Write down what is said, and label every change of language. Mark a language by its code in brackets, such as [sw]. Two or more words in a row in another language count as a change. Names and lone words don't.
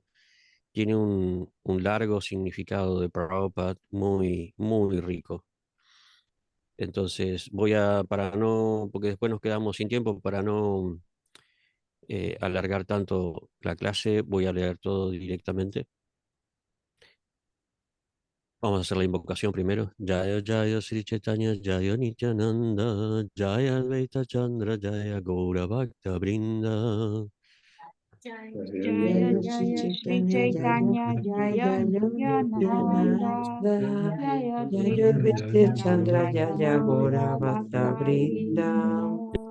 [es] Tiene un largo significado de Prabhupada muy rico. Entonces para no, porque después nos quedamos sin tiempo, para no alargar tanto la clase, voy a leer todo directamente. Vamos a hacer la invocación primero. [sa] Jaya Jaya Sri Chaitanya Jaya Nityananda Jaya Advaita Chandra Jaya Gaura Bhakta Brinda. Jaya Jaya Sri Chaitanya Jaya Nityananda Jaya Advaita Chandra Jaya Gaura Bhakta Vrinda.